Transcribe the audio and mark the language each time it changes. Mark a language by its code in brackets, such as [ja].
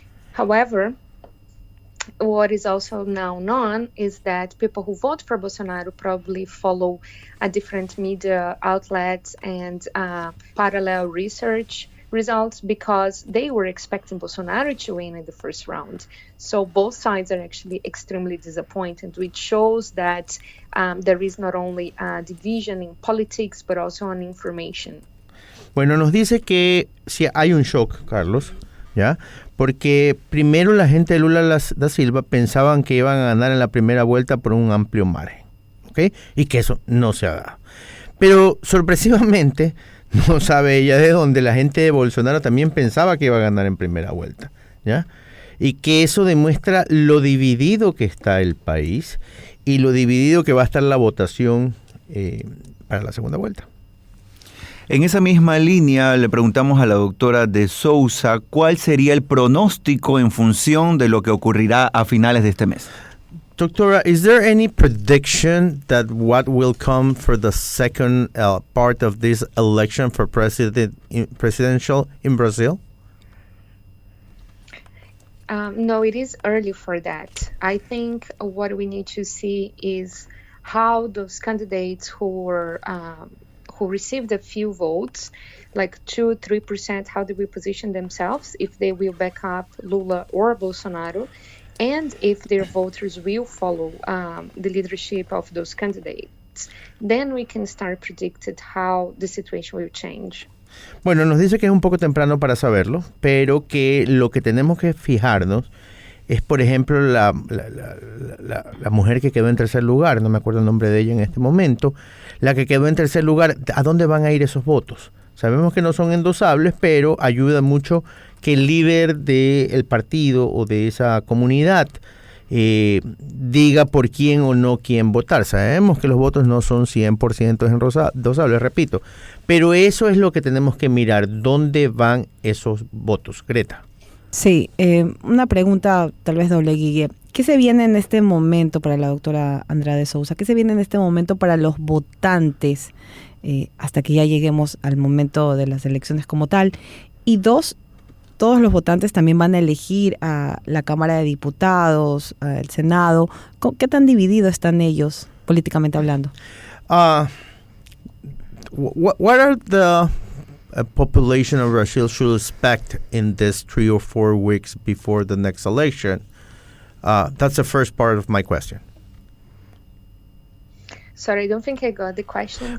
[en] However, what is also now known is that people who vote for Bolsonaro probably follow a different media outlets and parallel research results because they were expecting Bolsonaro to win in the first round. So both sides are actually extremely disappointed, which shows that there is not only a division in politics, but also on information. [es] Bueno, nos dice que si hay un shock, Carlos, ¿ya? Porque primero la gente de Lula da Silva pensaban que iban a ganar en la primera vuelta por un amplio margen, ¿ok? Y que eso no se ha dado. Pero sorpresivamente, no sabe ella de dónde, la gente de Bolsonaro también pensaba que iba a ganar en primera vuelta, ¿ya? Y que eso demuestra lo dividido que está el país y lo dividido que va a estar la votación para la segunda vuelta. En esa misma línea le preguntamos a la doctora de Souza cuál sería el pronóstico en función de lo que ocurrirá a finales de este mes. [en] Doctora, is there any prediction that what will come for the second part of this election for presidential in Brazil? No, it is early for that. I think what we need to see is how those candidates who received a few votes, like 2-3%, how do we position themselves, if they will back up Lula or Bolsonaro, and if their voters will follow the leadership of those candidates. Then we can start predicting how the situation will change. [es] Bueno, nos dice que es un poco temprano para saberlo, pero que lo que tenemos que fijarnos es, por ejemplo, la mujer que quedó en tercer lugar, no me acuerdo el nombre de ella en este momento, la que quedó en tercer lugar, ¿a dónde van a ir esos votos? Sabemos que no son endosables, pero ayuda mucho que el líder del partido o de esa comunidad diga por quién o no quién votar. Sabemos que los votos no son 100% endosables, repito, pero eso es lo que tenemos que mirar, ¿dónde van esos votos? Gretta. Sí, una pregunta tal vez doble, Guille. ¿Qué se viene en este momento para la doctora Andrea de Souza? ¿Qué se viene en este momento para los votantes hasta que ya lleguemos al momento de las elecciones como tal? Y dos, todos los votantes también van a elegir a la Cámara de Diputados, al Senado. ¿Qué tan divididos están ellos políticamente hablando? [en] What are the population of Brazil should expect in this 3 or 4 weeks before the next election? That's the first part of my question. Sorry, I don't think I got the question.